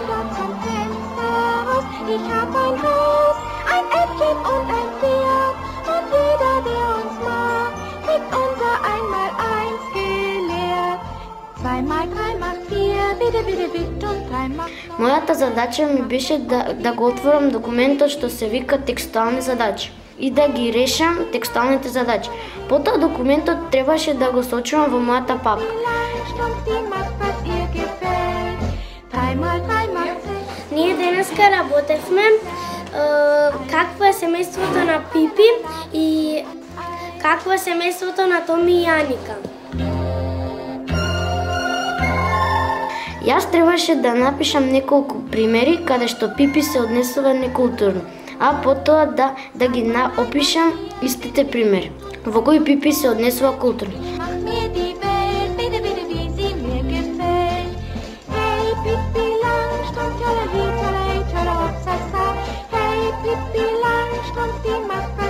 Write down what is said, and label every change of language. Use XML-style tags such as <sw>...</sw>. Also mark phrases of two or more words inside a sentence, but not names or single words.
<de>Zum Fenster raus. Ich hab ein Haus, ein Äffchen und ein Pferd, und jeder, der uns mag, kriegt unser 1x1 gelehrt. 2 mal 3 macht 4, bitte, bitte, bitte, und 3 macht 9.</de> <mk>Мојата задача ми беше да го отворам документот што се вика текстуални задачи и да ги решам текстуалните задачи. Потоа документот требаше да го сочувам во мојата папка.</mk> <de>Langstrumpf, die macht, was ihr gefällt. 3 mal 3 macht 6.</de> <mk>Ние денеска работевме какво е семејството на Пипи и какво е семејството на Томи и Аника. Јас требаше да напишам неколку примери каде што Пипи се однесува некултурно, а потоа да ги опишам истите примери во кои Пипи се однесува културно.</mk> <de>Mach mir die Welt, bitte, bitte, wie sie mir gefällt. Hey, Pippi Langstrumpf, tjalali, tjalali, tjala, hopsasa. Hey, Pippi Langstrumpf, die macht,</de>